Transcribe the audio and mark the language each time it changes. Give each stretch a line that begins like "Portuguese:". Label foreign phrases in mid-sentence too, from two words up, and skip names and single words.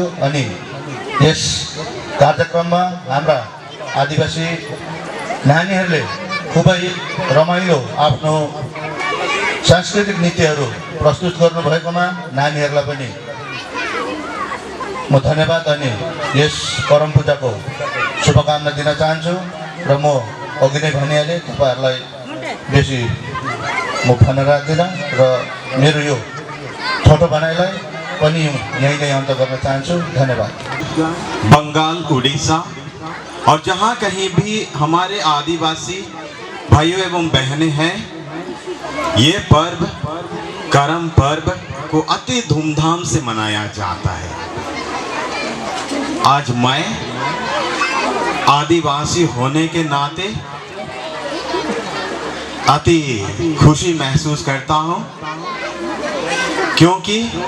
Nepali: अनि यस कार्यक्रममा हाम्रा आदिवासी नानीहरूले खुबै रमाइलो आफ्नो सांस्कृतिक नृत्यहरू प्रस्तुत गर्नुभएकोमा नानीहरूलाई पनि म धन्यवाद अनि यस करम पूजाको शुभकामना दिन चाहन्छु। र म अघि नै भनिहालेँ, तपाईँहरूलाई बेसी म भन्न राख्दिनँ र मेरो यो छोटो भनाइलाई पनि यहीँ नै अन्त गर्न चाहन्छु। धन्यवाद।
Hindi: बंगाल, उड़ीसा और जहाँ कहीं भी हमारे आदिवासी भाइयों एवं बहनें हैं, ये पर्व करम पर्व को अति धूमधाम से मनाया जाता है। आज मैं आदिवासी होने के नाते अति खुशी महसूस करता हूँ, क्योंकि